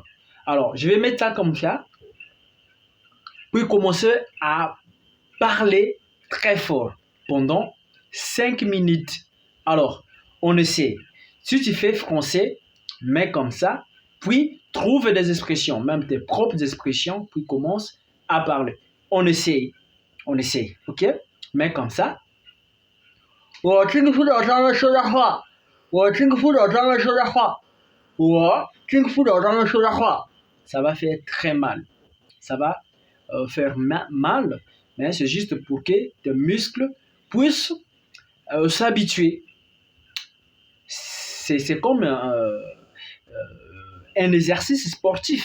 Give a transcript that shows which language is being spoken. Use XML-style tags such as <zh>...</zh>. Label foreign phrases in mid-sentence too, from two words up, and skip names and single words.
<fr>Alors, je vais mettre ça comme ça, puis commencer à parler très fort pendant 5 minutes. Alors, on essaie. Si tu fais français, mets comme ça, puis trouve des expressions, même tes propres expressions, puis commence à parler. On essaie, ok? Mets comme ça.</fr> <zh>我听不懂他们说的话，我听不懂他们说的话，我听不懂他们说的话.</zh> <fr>Ça va faire très mal. Ça va faire mal, mais c'est juste pour que tes muscles puissent s'habituer. C'est comme un exercice sportif.</fr>